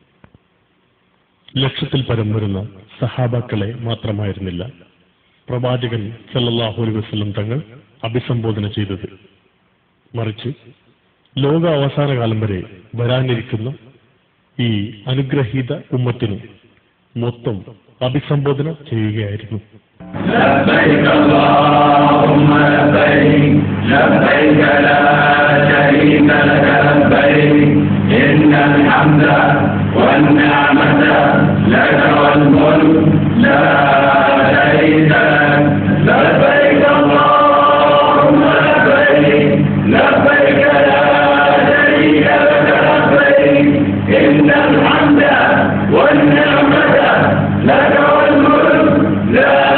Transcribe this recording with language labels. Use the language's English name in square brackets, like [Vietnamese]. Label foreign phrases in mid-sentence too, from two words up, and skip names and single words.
[Malayalam] ലക്ഷത്തിൽ പരം വരുന്ന സഹാബാക്കളെ മാത്രമായിരുന്നില്ല പ്രവാചകൻ [Arabic] صلى الله عليه وسلم [Malayalam] തങ്ങൾ അഭിസംബോധന ചെയ്തത്. മറിച്ച് ലോക അവസാന കാലം വരെ വരാനിരിക്കുന്ന ഈ അനുഗ്രഹീത ഉമ്മത്തിനും മൊത്തം അഭിസംബോധന ചെയ്യുകയായിരുന്നു. [Arabic] لبيك اللهم لبيك لبيك لا شريك لك لبيك إن الحمد والنعمة لك والملك لا شريك لك لبيك اللهم لبيك لبيك لا شريك لك لبيك إن الحمد والنعمة لك والملك لا